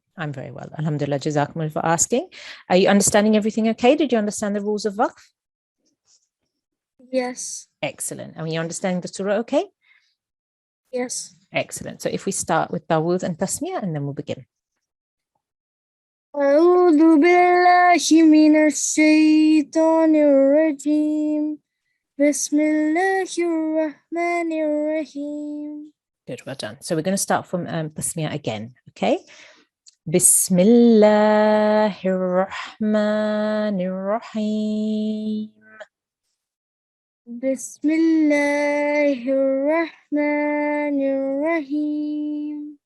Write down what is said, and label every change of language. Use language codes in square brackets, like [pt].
[en] I'm very well. Alhamdulillah, Jazakumullah for asking. Are you understanding everything okay? Did you understand the rules of waqf? Yes. Excellent. And you understanding the surah okay? Yes. Excellent. So if we start with Tawud and Tasmiyah and then we'll begin. [ar] أعوذ بالله من الشيطان الرجيم بسم الله الرحمن الرحيم. [en] Good, well done. So we're going to start from Tasmiyah again, okay? [ar] Bismillahirrahmanirrahim. بسم الله الرحمن الرحيم.